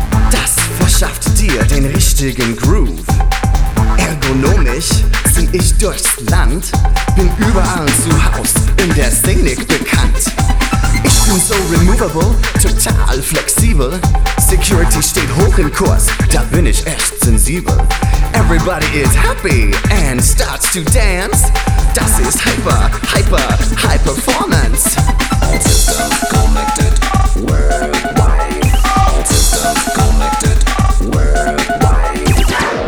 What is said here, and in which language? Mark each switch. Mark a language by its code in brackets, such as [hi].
[de] Das verschafft dir den richtigen Groove. Ergonomisch zieh ich durchs Land. Bin überall zu Haus in der Szenik bekannt. Ich bin so removable, total flexibel. Security steht hoch im Kurs, da bin ich echt sensibel. [en] Everybody is happy and starts to dance. [de] Das ist hyper, hyper, [en] high performance. All systems connected worldwide. All systems connected worldwide.